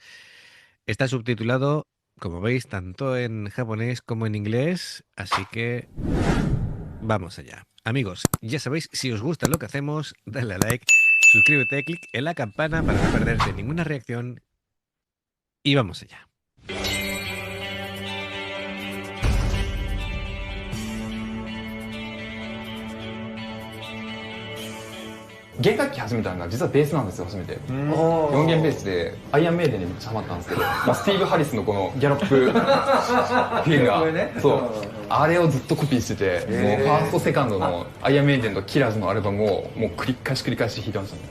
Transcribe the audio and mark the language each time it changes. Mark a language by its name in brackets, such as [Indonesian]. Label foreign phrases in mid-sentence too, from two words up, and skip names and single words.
[Spanish] Está subtitulado, como veis, tanto en japonés como en inglés, así que vamos allá. Amigos, ya sabéis, si os gusta lo que hacemos, dale a like, suscríbete, clic en la campana para no perderte ninguna reacción y vamos allá. [Japanese] 弦楽器始めたのが実はベースなんですよ、初めて。4弦ベースでアイアンメイデンにめっちゃハマったんですけど、スティーブ・ハリスのこのギャロップフィンガー、そうあれをずっとコピーしてて、もうファーストセカンドのアイアンメイデンとキラーズのアルバムをもう繰り返し弾いてましたね。